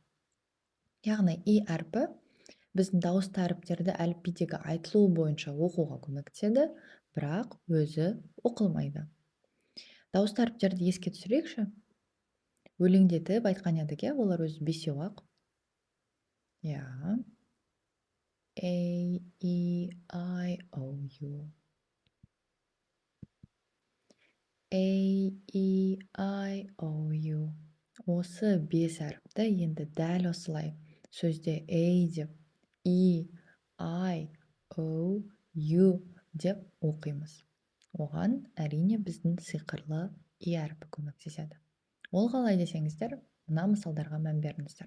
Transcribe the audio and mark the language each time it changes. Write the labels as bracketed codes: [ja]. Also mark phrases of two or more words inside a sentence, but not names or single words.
[kk] Яғни И әріпі біздің дауысты әріптерді әліпбидегі айтылуы бойынша оқуға көмектеседі, бірақ өзі оқылмайды. Дауысты әріптерді еске түсірейікші. Өлеңдетіп айтқан едік, олар өзі 5-ақ. [en] A, E, I, O, U. A, E, I, O, U. [kk] Осы 5 әріпті енді дәл осылай сөзде A деп, E, I, O, U деп оқимыз. Оған әрине біздің сиқырлы И әріпі көмектеседі. Ол қалай десеңіздер, мына мысалдарға мән беріңіздер.